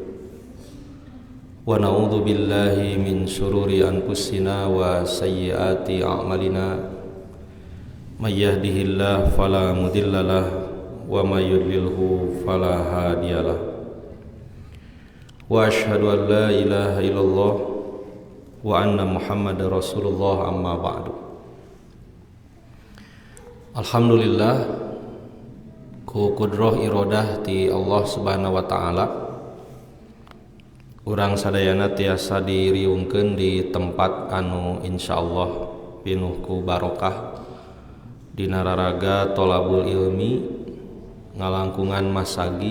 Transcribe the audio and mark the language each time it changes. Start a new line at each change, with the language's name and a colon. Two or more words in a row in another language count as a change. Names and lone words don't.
Arabic: ونعوذ بالله من شرور أنفسنا وسيئات أعمالنا من يهده الله فلا مضل له ومن يضلل فلا هادي له. وأشهد أن لا إله إلا الله وأن محمدا رسول الله أما بعد.
Sundanese: Alhamdulillah ku kudroh irodah ti Allah
Arabic: سبحانه وتعالى
Sundanese: urang sadayana tiasa diriungkeun di tempat anu insyaallah pinuh ku barokah dina raraga
Arabic: طلب العلم
Sundanese: ngalangkungan masagi.